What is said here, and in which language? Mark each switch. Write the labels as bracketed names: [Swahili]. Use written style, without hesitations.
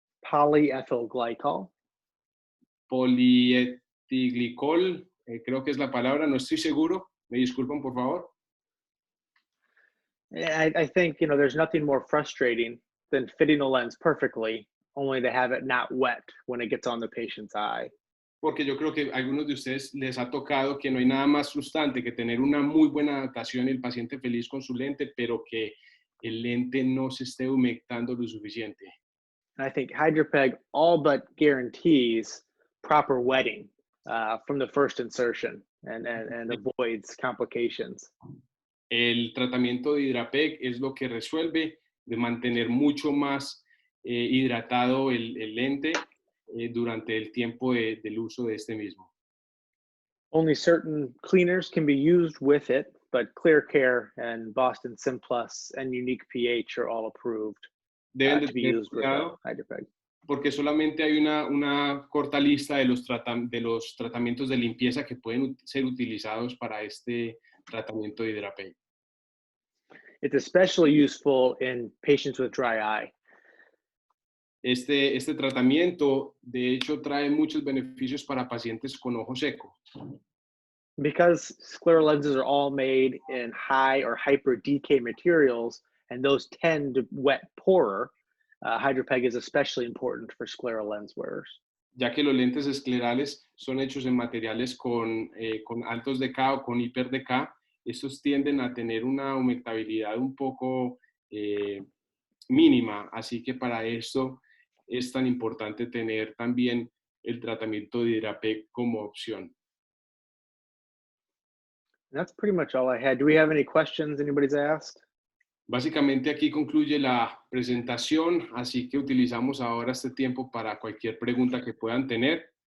[English] Polyethyl glycol. [Spanish] Polietilglicol, creo que es la palabra, no estoy seguro, me disculpan por favor. [English] I think, you know, there's nothing more frustrating than fitting a lens perfectly, only to have it not wet when it gets on the patient's eye. [Spanish] Porque yo creo que a algunos de ustedes les ha tocado que no hay nada más frustrante que tener una muy buena adaptación y el paciente feliz con su lente, pero que el lente no se esté humectando lo suficiente. [English] I think Hydropeg all but guarantees proper wetting from the first insertion and avoids complications. [Spanish] El tratamiento de Hidrapeg es lo que resuelve de mantener mucho más hidratado el lente durante el tiempo del uso de este mismo. [English] Only certain cleaners can be used with it, but Clear Care and Boston Simplus and Unique pH are all approved [Spanish] Deben [English] to be used with Hydropeg. [Spanish] Porque solamente hay una corta lista de los tratamientos de limpieza que pueden ser utilizados para este tratamiento de Hidrapeg. [English] It's especially useful in patients with dry eye. [Spanish] Este tratamiento, de hecho, trae muchos beneficios para pacientes con ojo seco. [English] Because scleral lenses are all made in high or hyper decay materials, and those tend to wet poorer, Hydropeg is especially important for scleral lens wearers. [Spanish] Ya que los lentes esclerales son hechos en materiales con altos DK o con hiper DK, estos tienden a tener una humectabilidad un poco mínima, así que para esto es tan importante tener también el tratamiento de Hidrapeg como opción. [English] That's pretty much all I had. Do we have any questions anybody's asked? [Spanish] Básicamente aquí concluye la presentación, así que utilizamos ahora este tiempo para cualquier pregunta que puedan tener.